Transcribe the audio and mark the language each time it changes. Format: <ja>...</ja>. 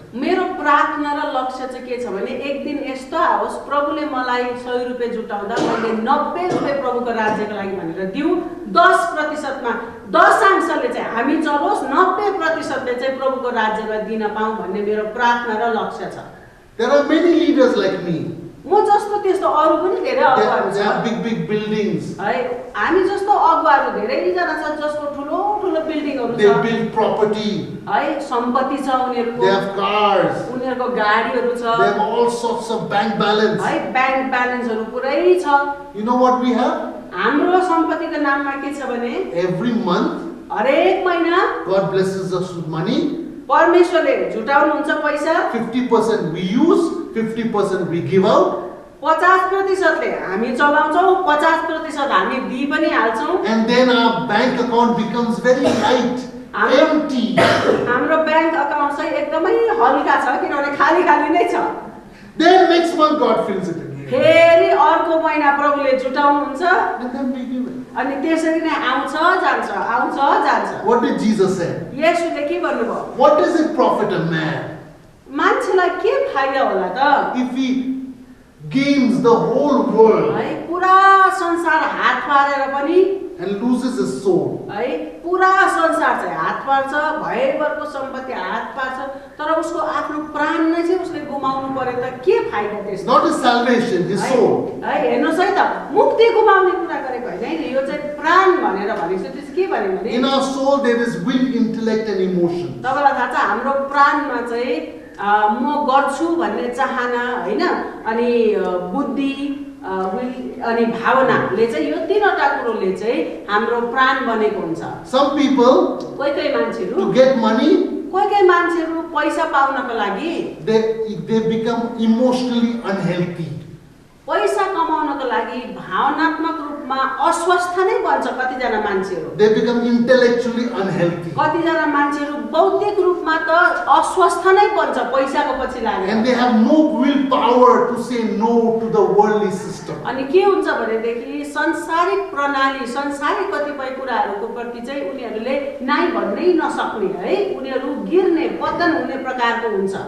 <ne>मेरो प्रार्थना र लक्ष्य चाहिँ के छ भने एक दिन यस्तो आओस् प्रभुले मलाई 100 रुपैयाँ जुटाउँदा मैले 90 रुपैयाँ प्रभुको राज्यको लागि भनेर दिउँ। 10% मा 10% चाहिँ हामी चलोस्, 90% चाहिँ प्रभुको राज्यमा दिन पाऊँ भन्ने मेरो प्रार्थना र लक्ष्य छ।</ne> <en>There are many leaders like me.</en> <ne>म जस्तो त्यस्तो अरू पनि धेरै अगुवाहरू</ne> <en>They have</en> <ne>छ</ne> <en>big buildings.</en> <ne>है। हामी जस्तो अगुवाहरू धेरैजना छ जसको ठुलो ठुलो बिल्डिङहरू</ne> <en>They</en> <ne>छ</ne> <en>build property.</en> <ne>है, सम्पत्ति छ उनीहरूको,</ne> <en>They have cars.</en> <ne>उनीहरूको गाडीहरू छ</ne> <en>They have all sorts of bank balance.</en> <ne>है, ब्याङ्क ब्यालेन्सहरू पुरै छ।</ne> <en>You know what we have?</en> <ne>हाम्रो सम्पत्तिको नाममा के छ भने</ne> <en>Every month,</en> <ne>हरेक महिना</ne> <en>God blesses us with money.</en> <ne>परमेश्वरले जुटाउनुहुन्छ पैसा।</ne> <en>50% we use, 50% we give out.</en> <ne>50%ले हामी चलाउँछौँ, 50% हामी दिइ पनि हाल्छौँ।</ne> <en>And then our bank account becomes very light, empty.</en> <ne>हाम्रो ब्याङ्क अकाउन्ट चाहिँ एकदमै हल्का छ किनभने खाली खाली नै छ।</ne> <en>Then next month God fills it again.</en> <ne>फेरि अर्को महिना प्रभुले जुटाउनुहुन्छ</ne> <en>And then we give it.</en> <ne>अनि त्यसरी नै आउँछ जान्छ, आउँछ जान्छ।</ne> <en>What did Jesus say?</en> <ne>येशूले के भन्नुभयो?</ne> <en>What does it profit a man</en> <ne>मान्छेलाई के फाइदा होला त?</ne> <en>if he gains the whole world</en> <ne>है, पुरा संसार हात पारेर पनि</ne> <en>and loses his soul?</en> <ne>है, पुरा संसार चाहिँ हात पार्छ, भयभरको सम्पत्ति हात पार्छ, तर उसको आफ्नो प्राण नै चाहिँ उसले गुमाउनु पर्यो त के फाइदा त्यसको?</ne> <en>Not his salvation, his soul.</en> <ne>है, हेर्नुहोस् है त, मुक्ति गुमाउने कुरा गरेको होइन है, यो चाहिँ प्राण भनेर भनेको छ। त्यसो के भन्यो भने</ne> <en>In our soul there is will, intellect and emotion.</en> <ne>तपाईँलाई थाहा छ हाम्रो प्राणमा चाहिँ म गर्छु भन्ने चाहना होइन, अनि बुद्धि, विल अनि भावनाले चाहिँ यो तीनवटा कुरोले चाहिँ हाम्रो प्राण बनेको हुन्छ।</ne> <en>Some people,</en> <ne>कोही कोही मान्छेहरू</ne> <en>to get money,</en> <ne>कोही कोही मान्छेहरू पैसा पाउनको लागि</ne> <en>they become emotionally unhealthy.</en> <ne>पैसा कमाउनको लागि भावनात्मक रूपमा अस्वस्थ नै बन्छ कतिजना मान्छेहरू।</ne> <en>They become intellectually unhealthy.</en> <ne>कतिजना मान्छेहरू बौद्धिक रूपमा त अस्वस्थ नै बन्छ पैसाको पछि</ne> <en>and</en> <ne>लागेर</ne> <en>they have no willpower to say no to the worldly system.</en> <ne>अनि के हुन्छ भनेदेखि संसारिक प्रणाली संसारिक कतिपय कुराहरूको प्रति चाहिँ उनीहरूले नाइ भन्नै नसक्ने है उनीहरू गिर्ने पतन हुने प्रकारको हुन्छ</ne>